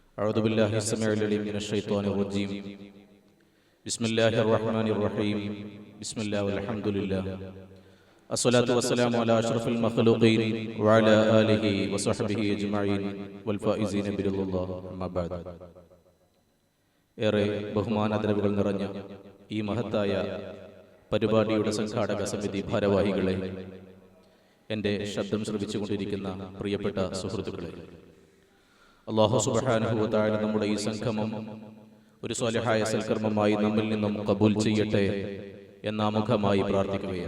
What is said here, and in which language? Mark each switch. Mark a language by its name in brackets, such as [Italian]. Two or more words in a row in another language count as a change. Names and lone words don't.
[Arabic] أعوذ بالله السميع العليم من الشيطان الرجيم بسم الله الرحمن الرحيم بسم الله والحمد لله الصلاة والسلام على أشرف المخلوقين وعلى آله وصحبه أجمعين والفائزين برضا الله أما بعد. [Malayalam] ഏറെ ബഹുമാനാദരവുകൾ നിറഞ്ഞ ഈ മഹത്തായ പരിപാടിയുടെ സംഘാടക സമിതി ഭാരവാഹികളെ, എൻ്റെ ശബ്ദം ശ്രവിച്ചുകൊണ്ടിരിക്കുന്ന പ്രിയപ്പെട്ട സുഹൃത്തുക്കളെ, [Arabic] الله سبحانه وتعالى [Malayalam] നമ്മുടെ ഈ സംഗമം ഒരു സ്വാലിഹായ സൽക്കർമ്മമായി നമ്മിൽ നിന്നും കബൂൽ ചെയ്യട്ടെ എന്നാമുഖമായി പ്രാർത്ഥിക്കുകയാണ്.